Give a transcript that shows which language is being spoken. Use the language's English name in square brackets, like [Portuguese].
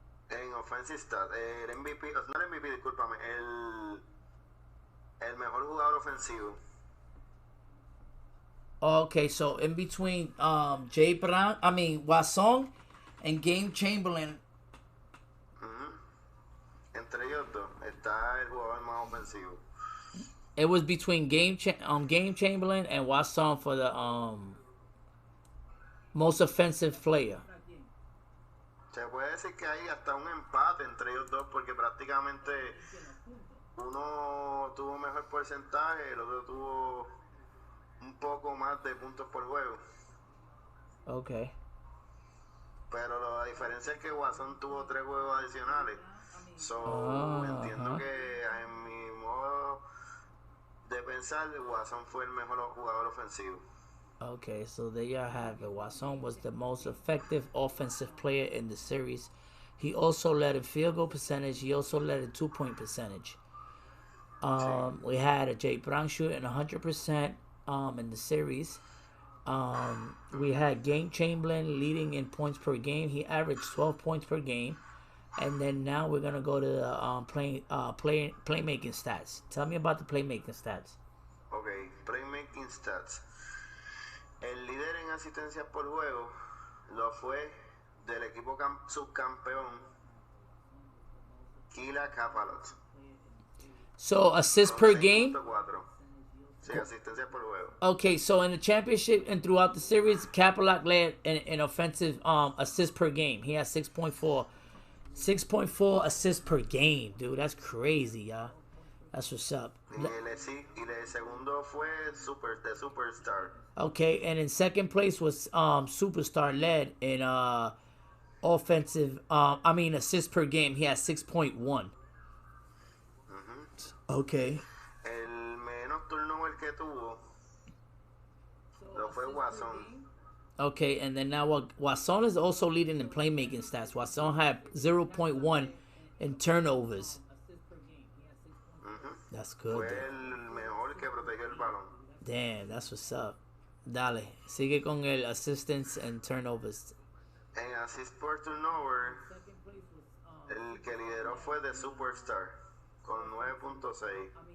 [Spanish] En offensive stat, el MVP, no el MVP, discúlpame, el mejor jugador ofensivo. [English] Okay, so in between Jay Brown, Watson and Game Chamberlain. [Spanish] Entre ellos dos está el jugador más ofensivo. [English] It was between Game Chamberlain and Watson for the most offensive player. [Spanish] Se puede decir que hay hasta un empate entre ellos dos porque prácticamente uno tuvo mejor porcentaje, el otro tuvo un poco más de puntos por juego. [English] Okay. [Spanish] Pero la diferencia es que Watson tuvo 3 juegos adicionales. So, entiendo que en mi modo de pensar, Watson fue el mejor jugador ofensivo. [English] Okay, so there you have it. Watson was the most effective offensive player in the series. He also led in field goal percentage. He also led in 2-point percentage. We had a Jay Brown shooting 100% in the series. We had Game Chamberlain leading in points per game. He averaged 12 points per game. And then now we're gonna go to the playmaking stats. Tell me about the playmaking stats. Okay, playmaking stats. [Spanish] El líder en asistencias por juego lo fue del equipo subcampeón Kila Kapalot. [English] So assists per game. [Spanish] Sí, asistencias por juego. [English] Okay, so in the championship and throughout the series, Kapalot led in offensive assists per game. He has 6.4. 6.4 assists per game, dude. That's crazy, y'all. That's what's up. [Spanish] Y el segundo fue [English] the Superstar. Okay, and in second place was Superstar led in offensive. Assists per game. He has 6.1. Okay. [Spanish] El menos turnover que tuvo lo fue Watson. [English] Okay, and then now Watson is also leading in playmaking stats. Watson had 0.1 in turnovers. That's good. [Spanish] Fue el mejor que protegió el balón. [English] Damn, that's what's up. [Spanish] Dale, sigue con el [English] assistance and turnovers. [Spanish] En assist per turnover, el que lideró fue The Superstar con 9.6.